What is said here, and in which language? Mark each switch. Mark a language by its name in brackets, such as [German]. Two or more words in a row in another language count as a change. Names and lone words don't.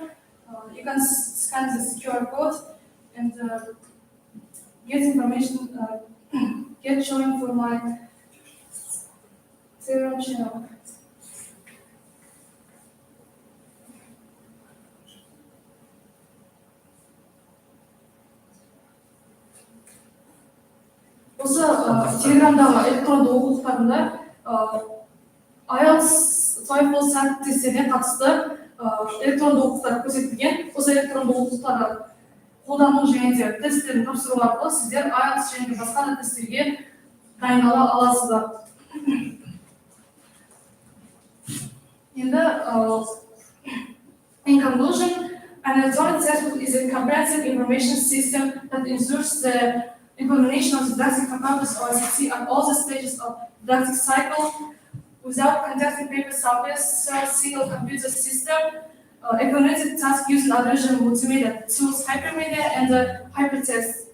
[English] You can scan this QR code and get information, get joined for my Telegram channel. [Kazakh] Осы Телеграмдағы электронды оқулықтарында IELTS, TOEFL, SAT тесттеріне қатысты электронды оқулықтар көрсетілген. Осы электронды оқулықтарды қолдану және де тесттерін тапсыру арқылы сіздер IELTS және басқа да тесттерге дайындала аласыздар. Енді, [English] in conclusion, an electronic textbook is a comprehensive information system that ensures the implementation of the didactic components of ICT at all the stages of the didactic cycle without conducting paper subjects, single computer system, implemented task using audio-visual multimedia tools, hypermedia, and hypertext.